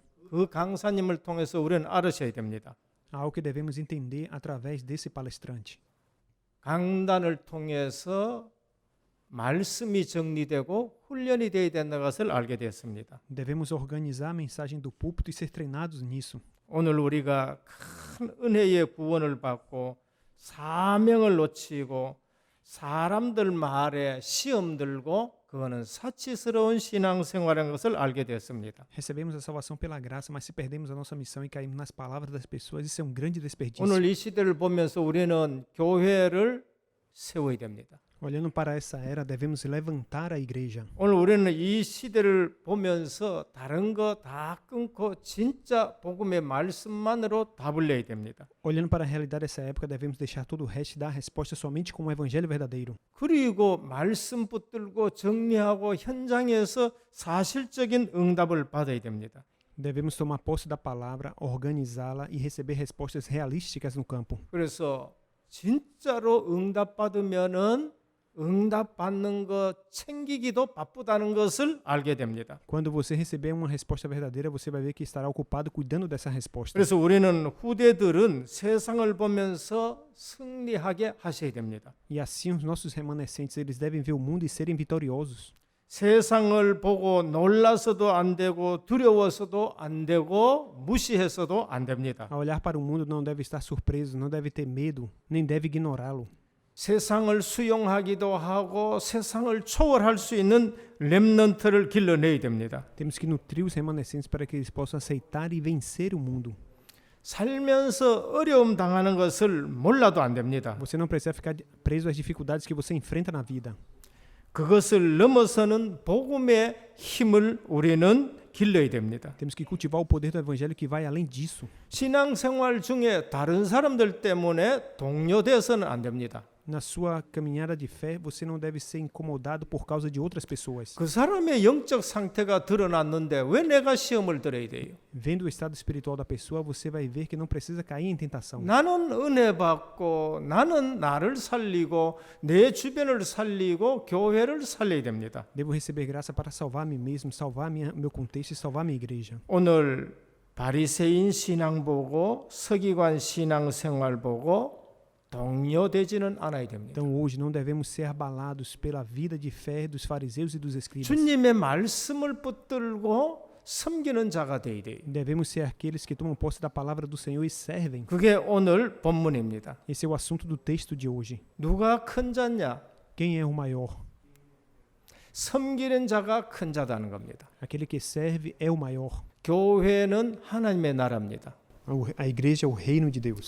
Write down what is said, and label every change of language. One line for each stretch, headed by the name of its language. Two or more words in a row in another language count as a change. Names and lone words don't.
Korean: 그 강사님을 통해서 우리는 알으셔야 됩니다.
Portuguese: Algo que devemos entender através desse palestrante.
Korean: 강단을 통해서 말씀이 정리되고 훈련이 되어야 된다는 것을 알게 되었습니다.
Portuguese: Devemos organizar a mensagem do púlpito e ser treinados nisso.
Korean: 오늘 우리가 큰 은혜의 구원을 받고 사명을 놓치고 사람들 말에 시험 들고 그거는 사치스러운 신앙생활인 것을 알게 되었습니다.
Portuguese: Recebemos a salvação pela graça, mas se perdemos a nossa missão e caímos nas palavras das pessoas, isso é um grande desperdício.
Korean: 오늘 이 시대를 보면서 우리는 교회를 세워야 됩니다.
Portuguese: Olhando para essa era, devemos levantar a igreja.
Korean: 오늘 우리는 이 시대를 보면서 다른 거 다 끊고 진짜 복음의 말씀만으로 답을 내야 됩니다.
Portuguese: Olhando para a realidade dessa época, devemos deixar todo o resto e dar a resposta somente com o evangelho verdadeiro.
Korean: 그리고 말씀 붙들고 정리하고 현장에서 사실적인 응답을 받아야 됩니다.
Portuguese: Devemos tomar posse da palavra, organizá-la e receber respostas realísticas no campo.
Korean: 그래서 진짜로 응답받으면은 응답받는 것 챙기기도 바쁘다는 것을 알게 됩니다.
Portuguese: Quando você receber uma resposta verdadeira, você vai ver que estará ocupado cuidando dessa resposta.
Korean: 그래서 우리는 후대들은 세상을 보면서 승리하게 하셔야 됩니다.
Portuguese: E assim os nossos remanescentes, eles devem ver o mundo e serem vitoriosos.
Korean: 세상을 보고 놀라서도 안 되고 두려워서도 안 되고 무시해서도 안 됩니다.
Portuguese: A olhar para o mundo não deve estar surpreso, não deve ter medo, nem deve ignorá-lo.
Korean: 세상을 수용하기도 하고 세상을 초월할 수 있는 렘넌트를 길러내야 됩니다.
Portuguese: Temos que nutrir os remanescentes para que eles possam aceitar e vencer o mundo.
Korean: 살면서 어려움 당하는 것을 몰라도 안 됩니다.
Portuguese: Você não precisa ficar preso às dificuldades que você enfrenta na vida.
Korean: 그것을 넘어서는 복음의 힘을 우리는 길러야 됩니다.
Portuguese: Temos que cultivar o poder do evangelho que vai além disso.
Korean: 신앙생활 중에 다른 사람들 때문에 동요돼서는 안 됩니다.
Portuguese: Na sua caminhada de fé, você não deve ser incomodado por causa de outras pessoas.
Korean: 그 사람의 영적 상태가 드러났는데 왜 내가 시험을 들어야 돼요?
Portuguese: Vendo o estado espiritual da pessoa, você vai ver que não precisa cair em tentação.
Korean: 나는 은혜 받고 나는 나를 살리고 내 주변을 살리고 교회를 살려야 됩니다.
Portuguese: Devo receber graça para salvar a mim mesmo, salvar meu contexto e salvar minha igreja.
Korean: 오늘 바리새인 신앙 보고 서기관 신앙 생활 보고 동요되지는 않아야 됩니다.
Portuguese: Então hoje não devemos ser abalados pela vida de fé dos fariseus e dos escribas.
Korean: 주님의 말씀을 붙들고 섬기는 자가 되어야 돼요.
Portuguese: Devemos ser aqueles que tomam posse da palavra do Senhor e servem.
Korean: 그게 오늘 본문입니다.
Portuguese: Esse é o assunto do texto de hoje.
Korean: 누가 큰 자냐?
Portuguese: Quem é o maior?
Korean: 섬기는 자가 큰 자다는 겁니다.
Portuguese: Aquele que serve é o maior.
Korean: 교회는 하나님의 나라입니다.
Portuguese: A igreja é o reino de Deus.